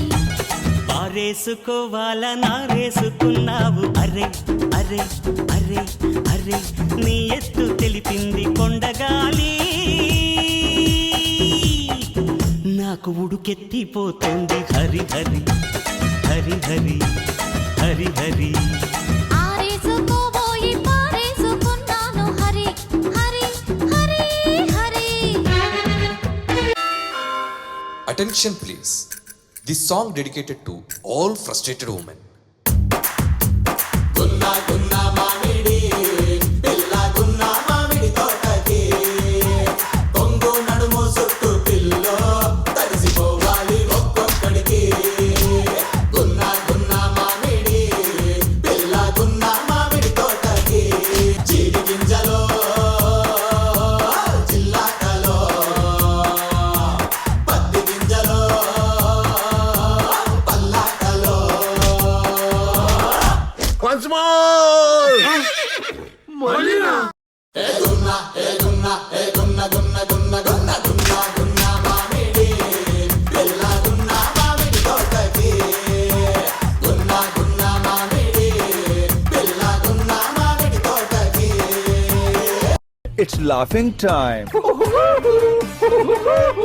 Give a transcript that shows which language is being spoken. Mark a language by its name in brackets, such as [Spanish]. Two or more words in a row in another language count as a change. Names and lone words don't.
[Telugu] పారేసుకోవాలా నారేసుకున్నావు అరే అరే అరే అరే నీ ఎత్తు తెలిపింది కొండగాలి నాకు ఉడుకెత్తిపోతుంది హరి హరి హరి హరి హరి హరి ఆరేసుకోబోయి పారేసుకున్నాను హరి హరి హరి హరి. [English] Attention please. This song dedicated to all frustrated women. [Telugu] గున్న గున్న మామిడి పిల్ల గున్న మామిడి తోటకి కొంగు నడుము చుట్టు పిల్లో తరిసిపోవాలి ఒక్కొక్కడికి గున్న గున్న మామిడి పిల్ల గున్న మామిడి తోటకి చిడి గింజలో జిల్లకలో పత్తి గింజలో [English] Once more! Molina! [Telugu] హే గున్న, హే గున్న, హే గున్న, గున్న, గున్న, గున్న, గున్న, గున్న, మామిడి, పిల్ల గున్న, మామిడి తోటకి. గున్న, గున్న, మామిడి, పిల్ల గున్న, మామిడి తోటకి. [English] It's laughing time.